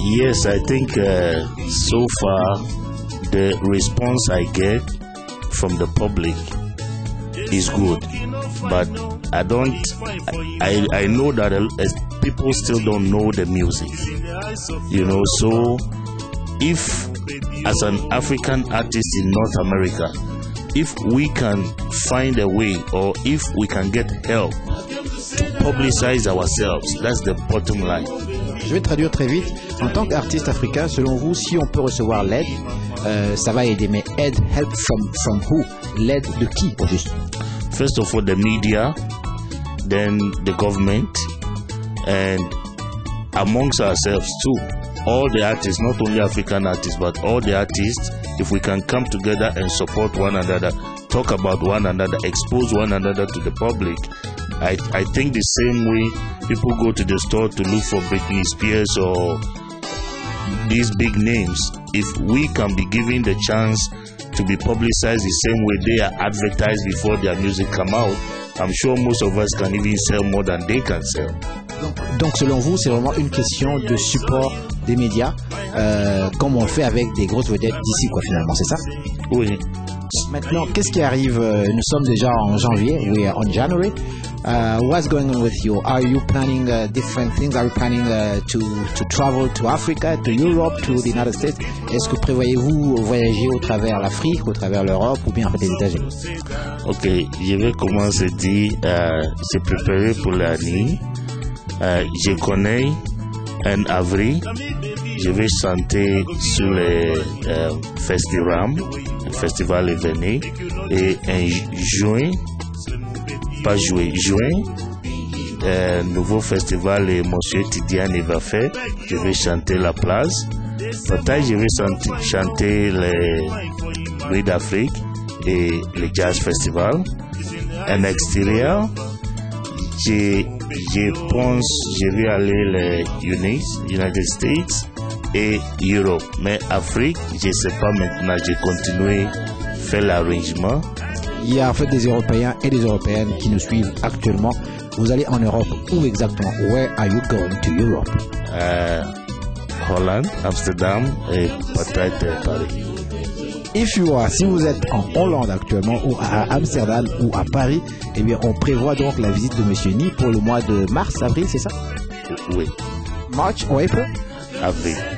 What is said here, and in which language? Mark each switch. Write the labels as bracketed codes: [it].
[en] Yes, I think so far the response I get from the public is good, but I know that people still don't know the music, so if as an African artist in North America, if we can find a way or if we can get help to publicize ourselves, that's the bottom line. [fr] Je vais traduire très vite. En tant qu'artiste africain, selon vous, si on peut recevoir l'aide, ça va aider. Mais aide, [en] help from who? [fr] L'aide de qui au juste? [en] First of all, the media, then the government, and amongst ourselves too. All the artists, not only African artists, but all the artists, if we can come together and support one another, talk about one another, expose one another to the public, I think the same way people go to the store to look for Britney Spears or these big names, if we can be given the chance to be publicized the same way they are advertised before their music come out, I'm sure most of us can even sell more than they can sell. [fr] Donc selon vous, c'est vraiment une question de support des médias, comme on le fait avec des grosses vedettes d'ici, quoi, finalement, c'est ça? Oui. Maintenant, qu'est-ce qui arrive? Nous sommes déjà en janvier, [en] we are on January. What's going on with you? Are you planning different things? Are you planning to travel to Africa, to Europe, to the United States? [fr] Est-ce que prévoyez-vous voyager au travers l'Afrique, au travers l'Europe ou bien en fait les États-Unis? Ok, je vais commencer à dire, se préparer pour l'année. Je connais en avril, je vais chanter sur le festival événement, et en juin, nouveau festival et Monsieur Tidiane va faire, je vais chanter la place. Peut-être je vais chanter le Nuit d'Afrique et le Jazz Festival. En extérieur, je pense je vais aller les United States et Europe. Mais Afrique, je ne sais pas maintenant, je continue à faire l'arrangement. Il y a en fait des Européens et des Européennes qui nous suivent actuellement. Vous allez en Europe, où exactement? [en] Where are you going to Europe? [fr] Hollande, Amsterdam et peut-être Paris. Si vous êtes en Hollande actuellement, ou à Amsterdam, ou à Paris, eh bien, on prévoit donc la visite de Monsieur Ni pour le mois de mars, avril, c'est ça? Oui. [en] March ou April? [fr] Avril.